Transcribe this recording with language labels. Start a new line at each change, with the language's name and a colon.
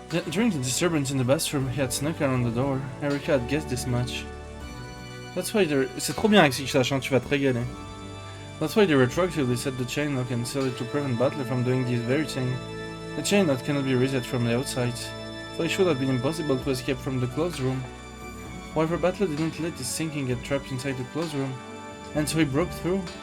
English: During the disturbance in the bathroom, he had snuck around the door. Erika had guessed this much. That's why they're...
French: C'est trop bien avec HXH, hein, tu vas te régaler.
English: That's why they retroactively set the chain lock and sealed it to prevent Butler from doing this very thing. The chain lock cannot be reset from the outside, so it should have been impossible to escape from the closed room. However, Butler didn't let his thinking get trapped inside the closed room, and so he broke through.